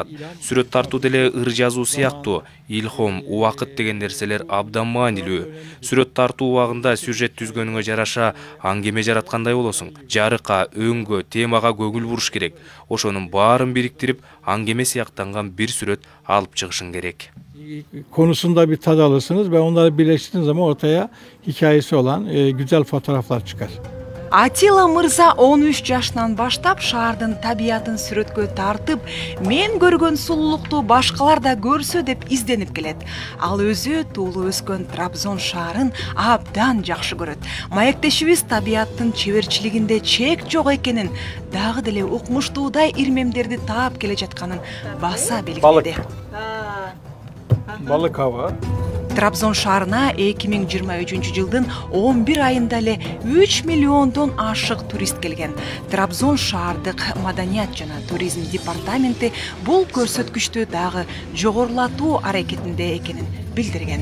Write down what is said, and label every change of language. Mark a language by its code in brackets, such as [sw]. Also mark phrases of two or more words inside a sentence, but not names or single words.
[ky] Сүрөт тартуу деле ыр жазуу сыяктуу, илхом, убакыт деген нерселер абдан маанилүү. Сүрөт тартуу убагында сюжет түзгөнүңө жараша аңгеме жараткандай болосуң. Жарыкка, өңгө, темага көңүл буруш керек. Ошонун баарын бириктирип, аңгеме сыяктанган bir сүрөт алып чыгышың керек. [tr] Konusunda bir tad alırsınız ve onları birleştirdiğiniz zaman ortaya hikayesi olan güzel fotoğraflar çıkar. [ky] Атила мырза 13 жашынан баштап шаардын табиятын сүрөткө тартып, мен көргөн сулуулукту башкалар да көрсө деп изденип келет. Ал өзү туулуп өскөн Трабзон шаарын абдан жакшы көрөт. Маектешибиз табияттын чеберчилигинде чек жок экенин, дагы деле укмуштуудай ирмемдерди таап келе жатканын баса белгиледи. Balık hava. Трабзон шаарына 2023 жылдын 11 айында эле 3 миллиондон ашык турист келген. Трабзон шаардык маданият жана туризм департаменти бул көрсөткүчтү дагы жогорулатуу аракетинде экенин билдирген.